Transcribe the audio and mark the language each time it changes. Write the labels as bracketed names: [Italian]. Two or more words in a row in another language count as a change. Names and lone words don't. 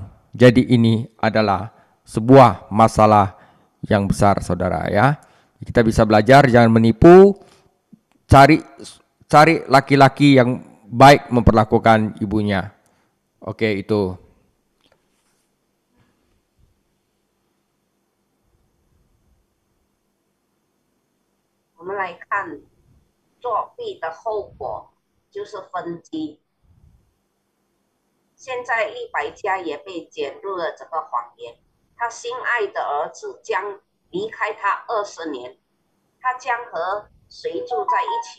[Indonesian] Jadi ini adalah sebuah masalah yang besar, saudara, ya. Kita bisa belajar jangan menipu, cari laki-laki yang baik memperlakukan ibunya. Oke, itu. [Chinese] 们来看作弊的后果就是分居。现在利百加也被卷入了这个谎言，他心爱的儿子将离开他20年，他将和谁住在一起？